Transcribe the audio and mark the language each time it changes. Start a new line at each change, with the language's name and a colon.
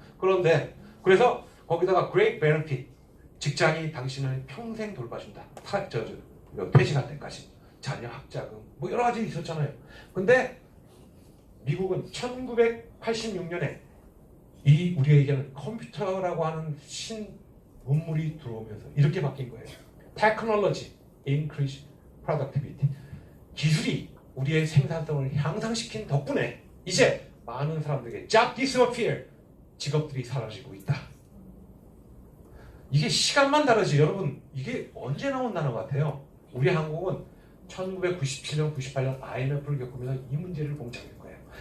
Korean: 그런데 그래서 거기다가 great benefit, 직장이 당신을 평생 돌봐준다. 퇴직할 때까지. 자녀 학자금 뭐 여러 가지 있었잖아요. 근데 미국은 1986년에 이 우리가 얘기하는 컴퓨터라고 하는 신문물이 들어오면서 이렇게 바뀐 거예요.
English: Technology increase productivity.
Korean: 기술이 우리의 생산성을 향상시킨 덕분에 이제 많은 사람들에게
English: job disappear,
Korean: 직업들이 사라지고 있다. 이게 시간만 다르지 여러분, 이게 언제 나온 단어 같아요? 우리 한국은 1997년, 98년 IMF를 겪으면서 이 문제를 봉착한 거예요.